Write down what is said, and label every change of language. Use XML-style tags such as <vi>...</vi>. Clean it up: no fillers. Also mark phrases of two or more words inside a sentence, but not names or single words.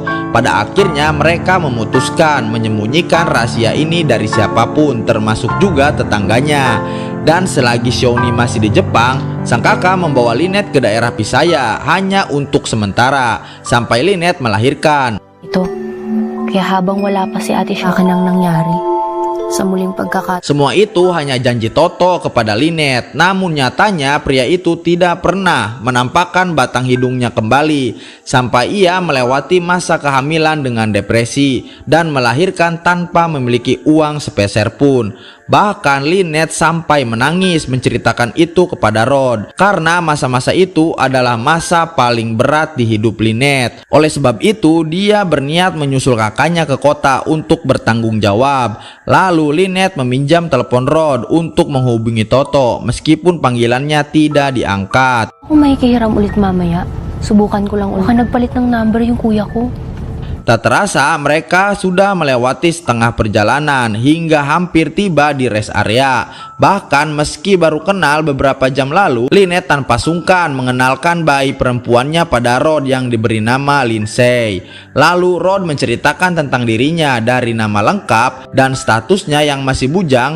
<id>Pada akhirnya mereka memutuskan menyembunyikan rahasia ini dari siapapun termasuk juga tetangganya. Dan selagi Xiaomi masih di Jepang, sang kakak membawa Lynette ke daerah Pisaya hanya untuk sementara sampai Lynette melahirkan.</id> <tl>Ito, kaya habang wala pa si ate sa akin ang nangyari. Sa muling pagkakat.</tl> <id>Semua itu hanya janji Toto kepada Lynette. Namun nyatanya pria itu tidak pernah menampakkan batang hidungnya kembali sampai ia melewati masa kehamilan dengan depresi dan melahirkan tanpa memiliki uang sepeser pun. Bahkan Lynette sampai menangis menceritakan itu kepada Rod karena masa-masa itu adalah masa paling berat di hidup Lynette. Oleh sebab itu dia berniat menyusul kakaknya ke kota untuk bertanggung jawab. Lalu Lynette meminjam telepon Rod untuk menghubungi Toto meskipun panggilannya tidak diangkat.</id> <tl>Kung may kahiram ulit mamaya, subukan ko lang ulit. Baka nagpalit ng number yung kuya ko.</tl> <id>Tak terasa mereka sudah melewati setengah perjalanan hingga hampir tiba di</id> <en>rest area.</en> <id>Bahkan meski baru kenal beberapa jam lalu, Lynette tanpa sungkan mengenalkan bayi perempuannya pada Rod yang diberi nama Lindsay. Lalu Rod menceritakan tentang dirinya dari nama lengkap dan statusnya yang masih bujang.</id>